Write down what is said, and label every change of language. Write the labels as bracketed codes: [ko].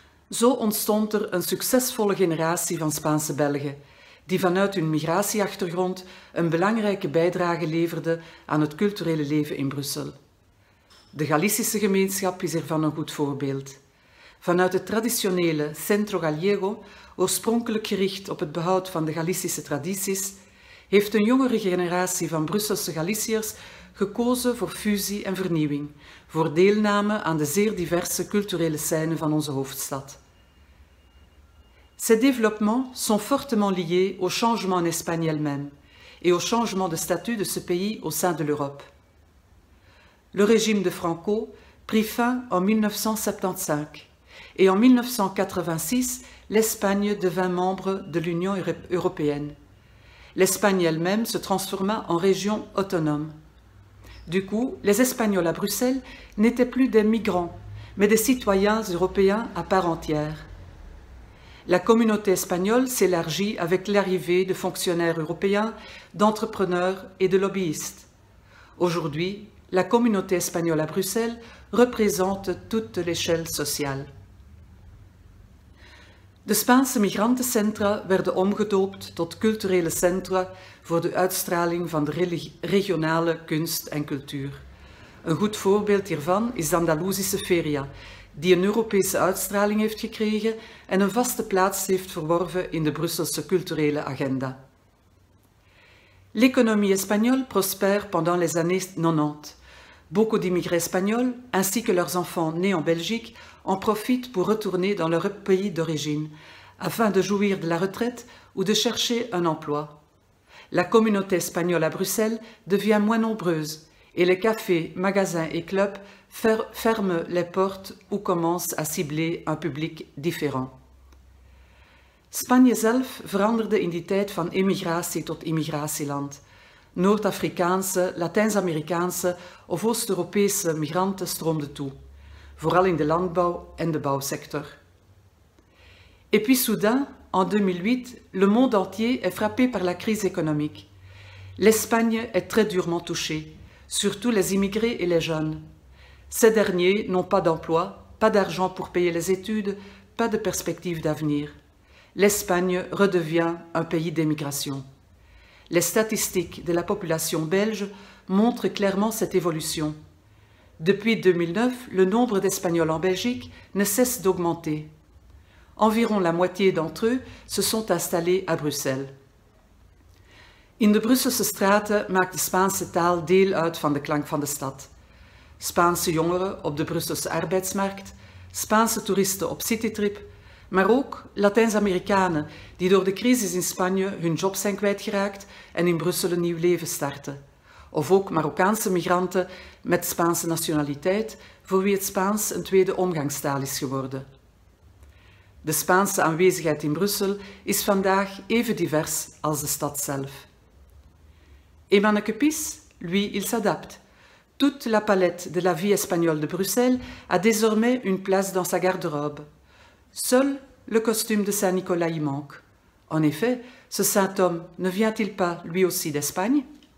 [nl] Zo ontstond er een succesvolle generatie van Spaanse Belgen, die vanuit hun migratieachtergrond een belangrijke bijdrage leverde aan het culturele leven in Brussel. De Galicische gemeenschap is ervan een goed voorbeeld. Vanuit het traditionele Centro Gallego, oorspronkelijk gericht op het behoud van de Galicische tradities, heeft een jongere generatie van Brusselse Galiciërs gekozen voor fusie en vernieuwing, voor deelname aan de zeer diverse culturele scène van onze hoofdstad. [fr] Ces développements sont fortement liés au changement en Espagne elle-même et au changement de statut de ce pays au sein de l'Europe. Le régime de Franco prit fin en 1975 et en 1986, l'Espagne devint membre de l'Union européenne. L'Espagne elle-même se transforma en région autonome. Du coup, les Espagnols à Bruxelles n'étaient plus des migrants, mais des citoyens européens à part entière. La communauté espagnole s'élargit avec l'arrivée de fonctionnaires européens, d'entrepreneurs et de lobbyistes. Aujourd'hui, la communauté espagnole à Bruxelles représente toute l'échelle sociale. [nl] De Spaanse migrantencentra werden omgedoopt tot culturele centra voor de uitstraling van de regionale kunst en cultuur. Een goed voorbeeld hiervan is de Andalusische Feria, die een Europese uitstraling heeft gekregen en een vaste plaats heeft verworven in de Brusselse culturele agenda. [fr] L'économie espagnole prospère pendant les années 90. Beaucoup d'immigrés espagnols, ainsi que leurs enfants nés en Belgique, en profitent pour retourner dans leur pays d'origine, afin de jouir de la retraite ou de chercher un emploi. La communauté espagnole à Bruxelles devient moins nombreuse et les cafés, magasins et clubs ferment les portes ou commencent à cibler un publiek différent. [nl] Spanje zelf veranderde in die tijd van emigratie tot immigratieland. Noord-Afrikaanse, Latijns-Amerikaanse of Oost-Europese migranten stroomden toe, vooral in de landbouw en de bouwsector. [fr] Et puis soudain, en 2008, le monde entier est frappé par la crise économique. L'Espagne est très durement touchée, surtout les immigrés et les jeunes. Ces derniers n'ont pas d'emploi, pas d'argent pour payer les études, pas de perspective d'avenir. L'Espagne redevient un pays d'émigration. Les statistiques de la population belge montrent clairement cette évolution. Depuis 2009, le nombre d'Espagnols en Belgique ne cesse d'augmenter. Environ la moitié d'entre eux se sont installés à Bruxelles. [nl] In de Brusselse straten maakt de Spaanse taal deel uit van de klank van de stad. Spaanse jongeren op de Brusselse arbeidsmarkt, Spaanse toeristen op citytrip, maar ook Latijns-Amerikanen die door de crisis in Spanje hun job zijn kwijtgeraakt en in Brussel een nieuw leven starten. Of ook Marokkaanse migranten met Spaanse nationaliteit voor wie het Spaans een tweede omgangstaal is geworden. De Spaanse aanwezigheid in Brussel is vandaag even divers als de stad zelf. [fr] Et Manneke Pis, lui, il s'adapte. Toute la palette de la vie espagnole de Bruxelles a désormais une place dans sa garde-robe. Seul le costume de Saint-Nicolas y manque. En effet, ce saint homme ne vient-il pas lui aussi d'Espagne ?